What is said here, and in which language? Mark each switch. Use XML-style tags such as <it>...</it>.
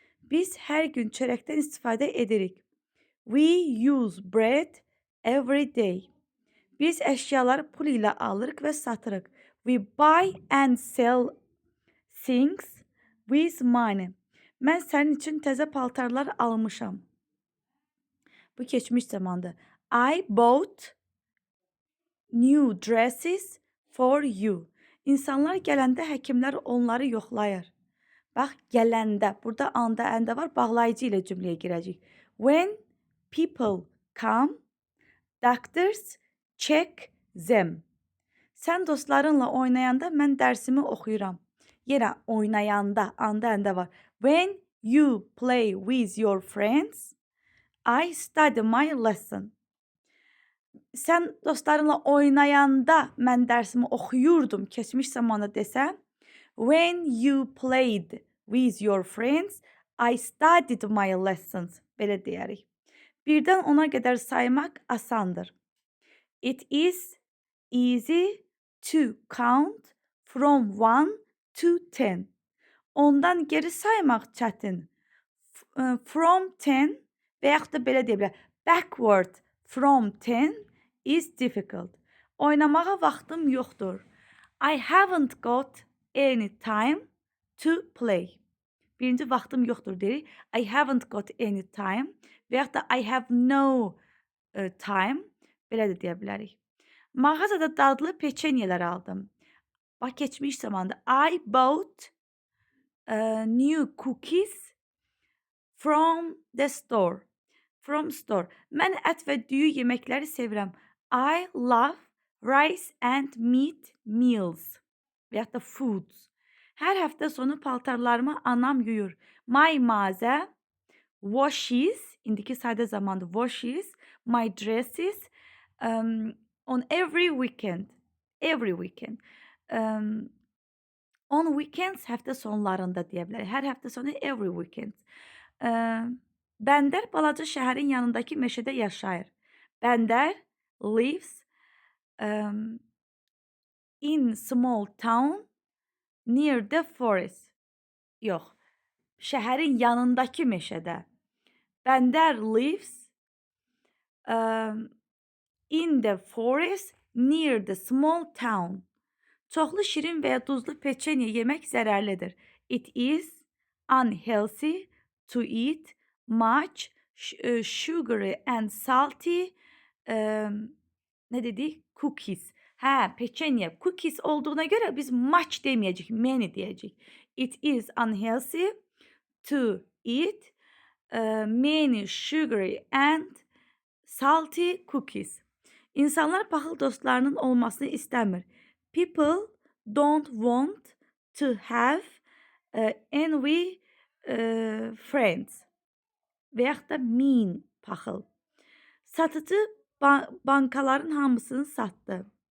<az>Biz hər gün çörəkdən istifadə edirik.</az> <en>We use bread every day.</en> <az>Biz əşyaları pul ilə alırıq və satırıq.</az> <en>We buy and sell things with money.</en> <az>Mən sənin üçün təzə paltarlar almışam. Bu keçmiş zamandır.</az> <en>I bought new dresses for you.</en> <az>İnsanlar gələndə həkimlər onları yoxlayır. Bax, gələndə. Burada anda, əndə var. Bağlayıcı ilə cümləyə girəcək.</az> <en>When people come, doctors check them.</en> <az>Sən dostlarınla oynayanda mən dərsimi oxuyuram. Yenə oynayanda, anda, əndə var.</az> <en>When you play with your friends, I study my lesson.</en> <az>Sən dostlarınla oynayanda mən dərsimi oxuyurdum, keçmiş zamanda desəm.</az> <en>When you played with your friends, I studied my lessons.</en> <az>Belə deyərik. Birdən 10-a qədər saymaq asandır.</az> <en>It is easy to count from 1 to 10.</en> <az>Ondan geri saymaq çətin.</az> <en>From 10</en> <az>və yaxud da belə deyə bilər.</az> <en>Backward from 10 is difficult.</en> <az>Oynamağa vaxtım yoxdur.</az> <en>I haven't got any time to play.</en> <az>Birinci vaxtım yoxdur deyirik.</az> <en>I haven't got any time</en> <az>və yaxud da</az> <en>I have no time.</en> <az>Belə də deyə bilərik. Mağazada dadlı peçenyelər aldım. Bax, keçmiş zamanda.</az> <en>I bought new cookies from the store. From store.</en> <az>Mən ət və düyü yeməkləri sevirəm.</az> <en>I love rice and meat meals.</en> <az>Və yaxud da foods. Hər həftə sonu paltarlarımı anam yuyur.</az> <en>My mother washes,</en> <az>indiki sadə zamanda</az> <en>washes, my dresses on every weekend. Every weekend. On weekends</en> <az>həftə sonlarında deyə bilərik. Hər həftə sonu</az> <en>every weekend.</en> <az>Bəndər balaca şəhərin yanındakı meşədə yaşayır.</az> <en>Bəndər lives in small town near the forest.</en> <az>Yox, şəhərin yanındakı meşədə.</az> <en>Bəndər lives in the forest near the small town.</en> <az>Çoxlu şirin və ya duzlu peçenye yemək zərərlidir.</az> <en>It is unhealthy to eat much sugary and salty</en> <az>nə dedik?</az> <en>Cookies.</en> <az>Hə, peçenye, cookies olduğuna görə biz much deməyəcək, many deyəcək.</az> <en>It is unhealthy to eat many sugary and salty cookies.</en> <az>İnsanlar paxıl dostlarının olmasını istəmir.</az> <en>People don't want to have envy friends.</en> <az>Və yaxud da mean paxıl. Satıcı bankaların hamısını satdı.</az>